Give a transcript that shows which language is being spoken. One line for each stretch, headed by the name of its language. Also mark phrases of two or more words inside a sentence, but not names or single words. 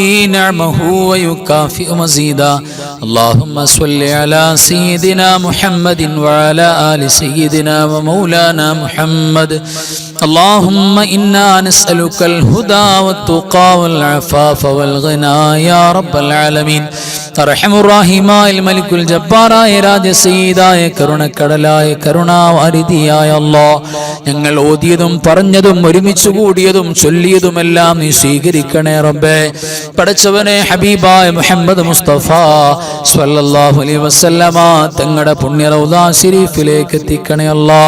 Arabic: نعمه ويكافئ مزيدا اللهم صل على سيدنا محمد وعلى آل سيدنا ومولانا محمد اللهم إنا نسألك الهدى والتقى والعفاف والغنى يا رب العالمين
Malayalam: അർഹമുറാഹിമായ മലിക്കുൽ ജബ്ബാറായ രാജസീദായ കരുണക്കടലായ കരുണാവാരിധിയായ അല്ലാഹ് ഞങ്ങൾ ഓതിയതും പറഞ്ഞതും ഒരുമിച്ച് കൂടിയതും ചൊല്ലിയതുമെല്ലാം നീ സ്വീകരിക്കണേ റബ്ബേ. പടച്ചവനെ ഹബീബായ മുഹമ്മദ് മുസ്തഫ
Arabic: صلى الله عليه وسلم
Malayalam: തങ്ങളുടെ പുണ്യ റൗദാ ശരീഫിലേക്ക് എത്തിക്കണേ അല്ലാഹ്.